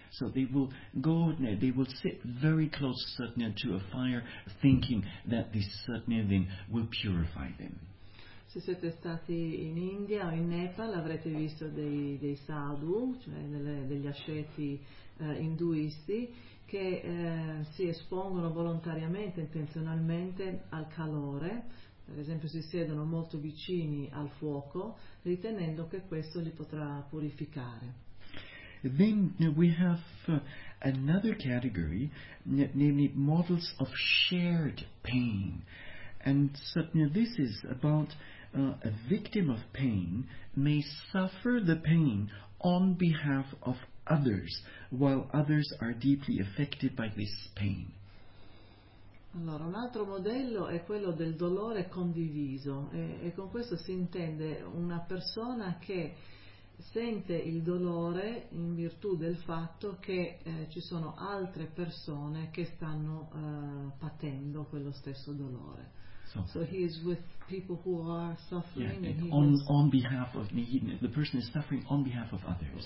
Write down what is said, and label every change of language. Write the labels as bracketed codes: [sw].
[en] So they will go, they will sit very close to a fire thinking that this thing will purify them. [it] Se siete stati in India o in Nepal avrete visto dei sadhu, cioè degli asceti induisti che si espongono volontariamente, intenzionalmente al calore, per esempio si siedono molto vicini al fuoco ritenendo che questo li potrà purificare. [en] Then we have another category, namely models of shared pain, and so this is about a victim of pain may suffer the pain on behalf of others, while others are deeply affected by this pain. [it] Allora, un altro modello è quello del dolore condiviso, e con questo si intende una persona che sente il dolore in virtù del fatto che ci sono altre persone che stanno patendo quello stesso dolore. [en] So he is with people who are suffering. Yeah, and on behalf of me, the person is suffering on behalf of others.